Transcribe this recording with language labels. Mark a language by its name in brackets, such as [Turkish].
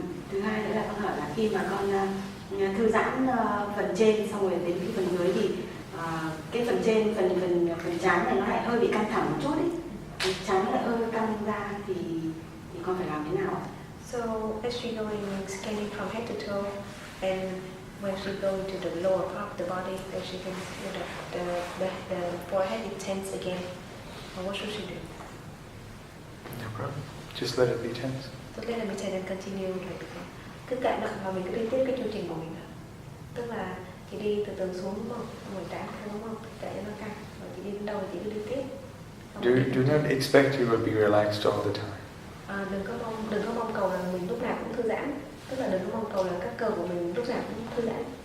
[Vietnamese] Thứ hai nữa là con hỏi là khi mà con thư giãn phần trên xong rồi đến cái phần dưới thì cái phần trên phần trán này nó lại hơi bị căng thẳng một chút ấy, trán nó lại hơi căng ra thì con phải làm thế nào? [English] So as she going scanning from head to toe, and when she going to the lower part of the body, then she can feel that the forehead is tense again. What should she do? No problem. Just let it be tense. Just let it be tense and continue like that. [Vietnamese] Cứ kệ nó và mình cứ đi tiếp cái chương trình của mình. Tức là chị đi từ từ xuống đúng không? Ngồi trán đúng không? Kệ nó căng. Rồi chị đi đến đâu thì chị cứ đi tiếp. [English] Do not expect you will be relaxed all the time. [Vietnamese] Đừng có mong cầu là mình lúc nào cũng thư giãn. Tức là đừng có mong cầu là các cơ của mình lúc nào cũng thư giãn.